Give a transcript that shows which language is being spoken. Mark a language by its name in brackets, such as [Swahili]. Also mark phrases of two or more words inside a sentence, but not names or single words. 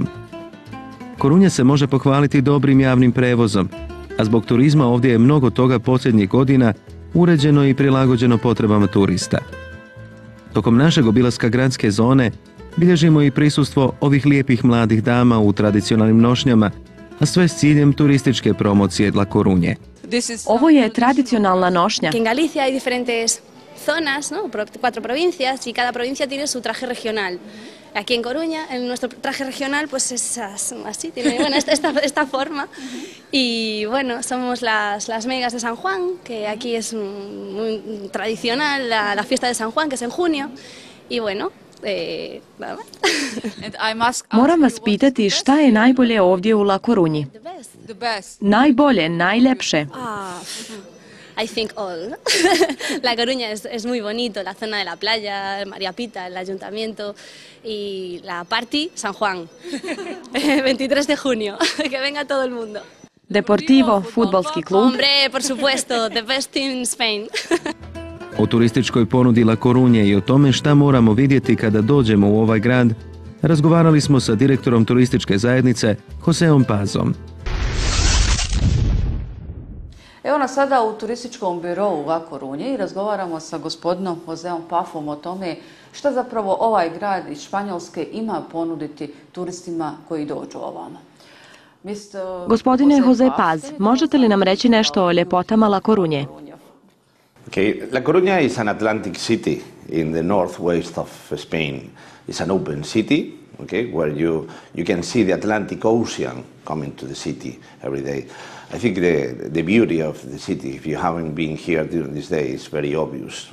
[Croatian] Corunja se može pohvaliti dobrim javnim prevozom, a zbog turizma ovdje je mnogo toga posljednjih godina uređeno i prilagođeno potrebama turista. Tokom našeg obilaska gradske zone bilježimo i prisustvo ovih lijepih mladih dama u tradicionalnim nošnjama, a sve s ciljem turističke promocije La Corunje. Ovo je tradicionalna nošnja. [Spanish] En Galicia hay diferentes zonas, ¿no? 4 provincias y cada provincia tiene su traje regional. Aquí en Coruña, en nuestro traje regional, pues es así, tiene bueno, esta forma. Y bueno, somos las megas de San Juan, que aquí es muy tradicional, la fiesta de San Juan, que es en junio. Y bueno, nada más. [Croatian] Moram vas pitati šta je najbolje ovdje u La Corunji? Najbolje, najljepše. [English] I think all. [Spanish] La Coruña es muy bonito, la zona de la playa, María Pita, el ayuntamiento y la party San Juan, 23 de junio, que venga todo el mundo. [Croatian] Deportivo, fudbalski klub. [Spanish] Hombre, por supuesto, [English] the best team in Spain. [Croatian] O turističkoj ponudi La Corunje i o tome šta moramo vidjeti kada dođemo u ovaj grad, razgovarali smo sa direktorom turističke zajednice Joseom Pazom. Evo nas sada u turističkom birovu La Corunje i razgovaramo sa gospodinom Joseom Pazom o tome šta zapravo ovaj grad iz Španjolske ima ponuditi turistima koji dođu ovamo. Gospodine Jose Paz, možete li nam reći nešto o ljepotama La Corunje? [English] Okay. La Coruña is an Atlantic city in the northwest of Spain. It's an open city, okay, where you can see the Atlantic Ocean coming to the city every day. I think the beauty of the city, if you haven't been here during this day, is very obvious.